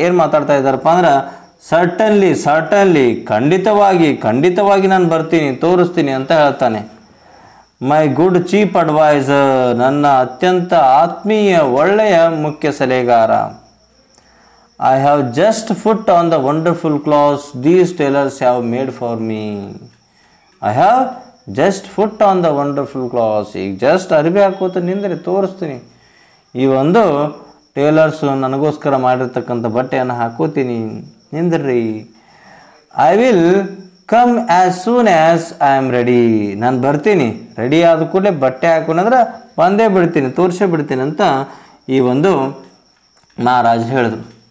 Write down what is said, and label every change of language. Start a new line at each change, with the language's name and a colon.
Kannada: ಏನು ಮಾತಾಡ್ತಾ ಇದ್ದಾರಪ್ಪ ಅಂದ್ರೆ, ಸರ್ಟನ್ಲಿ ಖಂಡಿತವಾಗಿ ನಾನು ಬರ್ತೀನಿ, ತೋರಿಸ್ತೀನಿ ಅಂತ ಹೇಳ್ತಾನೆ.
English: my good chief adviser,
Kannada: ನನ್ನ ಅತ್ಯಂತ ಆತ್ಮೀಯ ಒಳ್ಳೆಯ ಮುಖ್ಯ ಸಲಹೆಗಾರ.
English: I have just put on the wonderful clothes these tailors have made for me. I have just put on the wonderful clothes.
Kannada: ಈಗ ಜಸ್ಟ್ ಅರಿವೆ ಹಾಕೋತ ನಿಂದ್ರಿ, ತೋರಿಸ್ತೀನಿ. ಈ ಒಂದು ಟೇಲರ್ಸು ನನಗೋಸ್ಕರ ಮಾಡಿರ್ತಕ್ಕಂಥ ಬಟ್ಟೆಯನ್ನು ಹಾಕೋತೀನಿ, ನಿಂದ್ರಿ.
English: I will come as soon as I am ready.
Kannada: ನಾನು ಬರ್ತೀನಿ, ರೆಡಿ ಆದ ಕೂಡಲೇ ಬಟ್ಟೆ ಹಾಕೊಂಡ್ರೆ ಬಂದೇ ಬಿಡ್ತೀನಿ, ತೋರಿಸೇ ಬಿಡ್ತೀನಿ ಅಂತ ಈ ಒಂದು ಮಹಾರಾಜ ಹೇಳಿದ್ರು.